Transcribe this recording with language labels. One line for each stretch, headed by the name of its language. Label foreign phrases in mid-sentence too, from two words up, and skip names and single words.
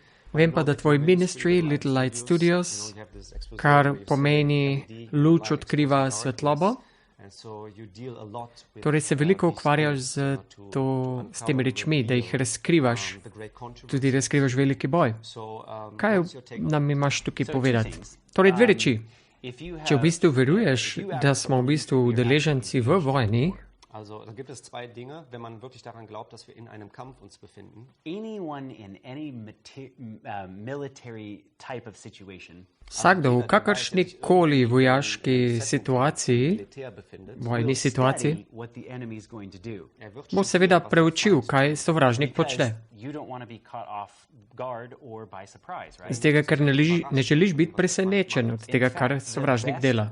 Slovenian: Vem pa, da tvoj ministry, Little Light Studios, kar pomeni luč odkriva svetlobo, torej se veliko ukvarjaš s temi rečmi, da jih razkrivaš, tudi razkrivaš veliki boj. Kaj nam imaš tukaj povedati? Torej dve reči. Če v bistvu veruješ, da smo v bistvu udeleženci v vojni,
German: Also, da gibt es zwei Dinge, wenn man wirklich daran glaubt, dass wir in einem Kampf uns befinden.
English: Anyone in any military type of situation.
Slovenian: Vsakdo v kakršni koli vojaški situaciji, vojni situaciji, bo seveda preučil, kaj sovražnik počne. Z tega, ker ne želiš biti presenečen od tega, kar sovražnik dela.